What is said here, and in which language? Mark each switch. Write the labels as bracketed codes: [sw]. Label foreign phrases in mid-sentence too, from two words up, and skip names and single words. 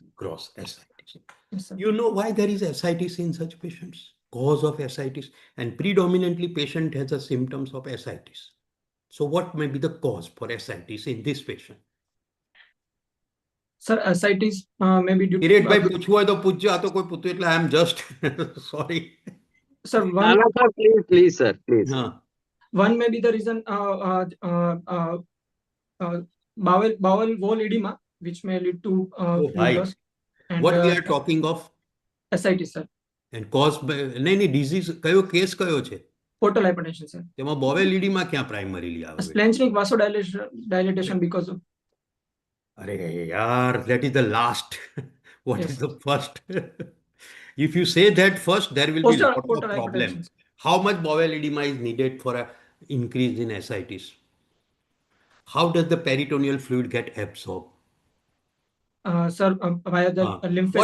[en] Gross ascites. Yes, sir. You know why there is ascites in such patients? Cause of ascites, and predominantly patient has the symptoms of ascites. So what may be the cause for ascites in this patient? Sir, ascites maybe due [gu] કિરીટભાઈ પૂછવું હોય તો પૂછજો આ તો કોઈ પૂછતું એટલે [en] I am just sorry sir, No, no, sir, please, sir, please. [gu] હા [en] one may be the reason bowel wall edema, which may lead to ઓ fluid [gu] ભાઈ [en] loss, and what we are talking of ascites, sir. and cause [gu] નહીં નહીં disease કયો કેસ કયો છે [en] Portal hypertension, sir. [gu] તેમાં [en] bowel edema [gu] ક્યાં primarily આવે [en] Splanchnic vasodilatation because of. [gu] અરે યાર [en] that is the last what Yes. is the first if you say that first there will be Portal lot of problem. hypertension. How much bowel edema is needed for a increase in ascites? How does the peritoneal fluid get absorbed? Sir, via the lymphatic.